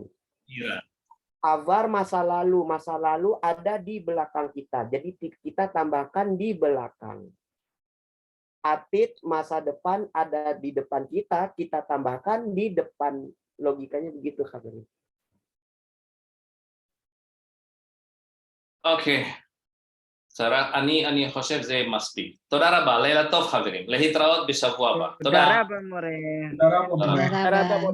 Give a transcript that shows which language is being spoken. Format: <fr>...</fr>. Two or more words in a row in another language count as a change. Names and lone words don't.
<id>Iya. Avar masa lalu ada di belakang kita. Jadi kita tambahkan di belakang. Atit masa depan ada di depan kita, kita tambahkan di depan. Logikanya begitu, Kak.</id> <he>אוקיי. אני חושב זה מספיק. תודה רבה, לילה טוב חברים. להתראות בשבוע הבא. תודה רבה, מורה.</he> <tl>Tara po, Tara.</tl> <he>More.</he> <tl>Tara, Bang.</tl>